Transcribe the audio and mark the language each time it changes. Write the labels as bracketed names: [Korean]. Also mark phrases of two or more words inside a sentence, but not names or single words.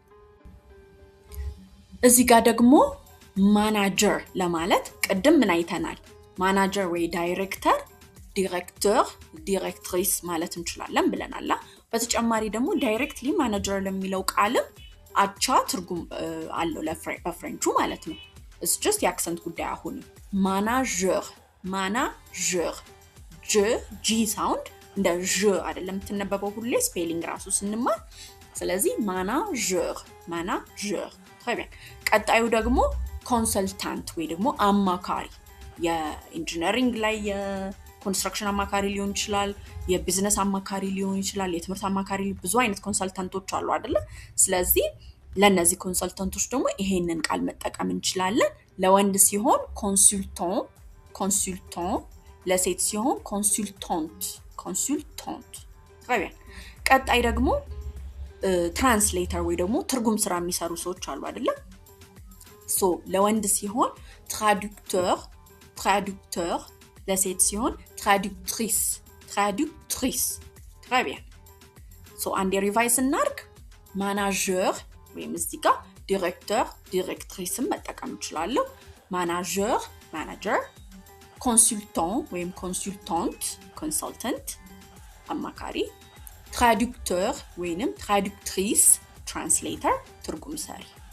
[Amharic] እዚህ ጋር ደግሞ ማናጀር ለማለት ቅድም ምን አይተናል ማናጀር ወይ ዳይሬክተር ዲሬክትሪስ ማለት እንችላለን ብለናል በተጨማሪ ደግሞ ዳይሬክትሊ ማናጀር ለሚለው ቃልም አቻ ትርጉም አለው ለፍሬንቹ ማለት ነው [English] it's just [Amharic] የአክሰንት ጉዳይ አሁን ማናጀር ጂ ሳውንድ እንደ ዥ አይደለም ተነበበው ሁሌ ስፔሊንግ ራሱ ስንማር ስለዚህ ማናጀር [French] très bien [Amharic] ቀጣዩ ደግሞ ኮንሰልታንት ወይ ደግሞ አማካሪ የኢንጂነሪንግ ላይ የኮንስትራክሽን አማካሪ ሊሆን ይችላል የቢዝነስ አማካሪ ሊሆን ይችላል የትምህርት አማካሪ ብዙ አይነት ኮንሰልታንቶች አሉ አይደለ ስለዚህ ለነዚህ ኮንሰልታንቶች ደግሞ ይሄንን ቃል መጠቀም እንችላለን ለወንድ ሲሆን ኮንሱልታንት ለሴት ሲሆን ኮንሱልታንት [French] très bien [Amharic] ቀጣይ ደግሞ ትራንስሌተር ወይ ደግሞ ትርጉም ስራ የሚሰሩ ሰዎች አሉ አይደለ ሶ ለወንድ ሲሆን traducteur ለሴት ሲሆን [French] traductrice très bien [Amharic] ሶ አንዴ ሪቫይዝ እናርክ ማናጀር ወይም እዚህ ጋር ዲሬክተር መጠቀም እንችላለን ማናጀር ኮንሱልታንት ወይም ኮንሰልታንት አማካሪ traducteur ወይንም traductrice translator ትርጉም ሰሪ